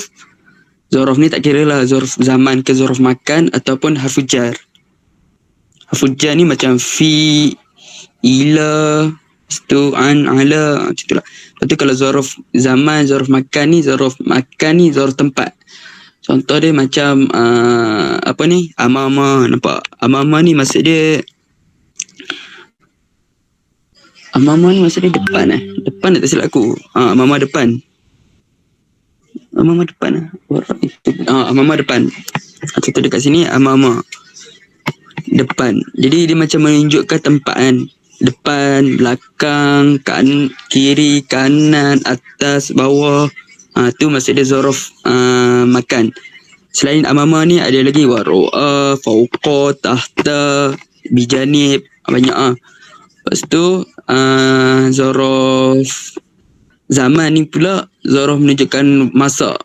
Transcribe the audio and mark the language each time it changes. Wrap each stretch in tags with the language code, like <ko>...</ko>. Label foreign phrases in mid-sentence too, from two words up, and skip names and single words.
<ms>Zorof ni tak kira lah</ms> <ar>ظرف زمان</ar> <ms>ke</ms> <ar>ظرف مكان</ar> <ms>ataupun</ms> <ar>حرف جر. حرف جر</ar> <ms>ni macam</ms> <ar>في، إلى، ستو، عن، على,</ar> <ms>macam tu lah. Lepas tu kalau</ms> <ar>ظرف زمان، ظرف مكان</ar> <ms>ni zorof tempat. Contoh dia macam apa ni, ama-ama. Nampak? Ama-ama ni maksud dia depan Depan tak silap aku. Ama-ama depan. Ama-ama depan ama-ama depan. Contoh dekat sini ama-ama depan. Jadi dia macam menunjukkan tempat kan. Depan, belakang, kiri, kanan, atas, bawah. Tu maksud dia</ms> <ar>ظرف مكان.</ar> <ms>Selain amama ni ada lagi</ms> <ar>وراء، فوق، تحت، بجانب,</ar> <ms>banyak Lepas tu</ms> <ar>ظرف زمان</ar> <ms>ni pula zorof menunjukkan masa.</ms>